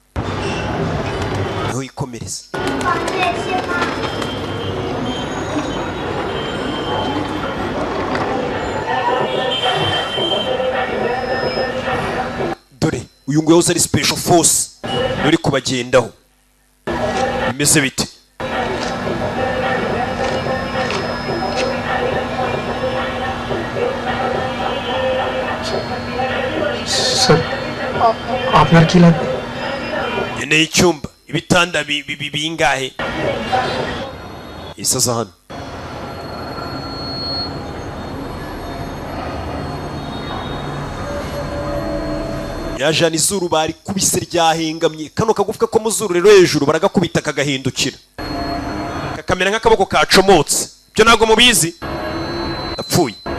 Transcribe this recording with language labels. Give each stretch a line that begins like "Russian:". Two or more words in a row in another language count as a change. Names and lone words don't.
Kinyarwanda: niho yikomereza dore uyu nguyu ari
English: special force
Kinyarwanda: uri kubagendaho bimeze bite
Bangla: Sir, আপনার কি লাগবে?
Kinyarwanda: nkeneye icyumba ibitanda bingahe isaza hano yajana izuru bari kubise ryahengamye kano kagufwa ko mu zuru rero hejuru baragakubita kagahindukira kakamera nk'akaboko kacomotse byo ntabwo mubizi apfuye